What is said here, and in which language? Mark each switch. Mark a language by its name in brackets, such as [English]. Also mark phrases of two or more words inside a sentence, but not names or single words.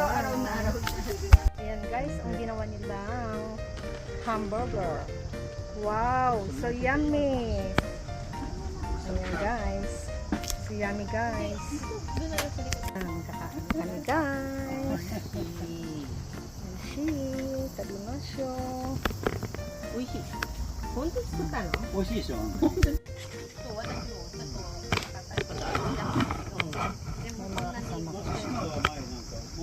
[Filipino] Ayan guys, ang ginawa nilang hamburger. [English] Wow, so yummy. Ayan guys. So yummy guys. [Filipino] Kakain kami guys. [Japanese] 美味しい、食べましょう. Oishi. 本当に作ったの？美味しいでしょ。 [Filipino] May mga kasama ko.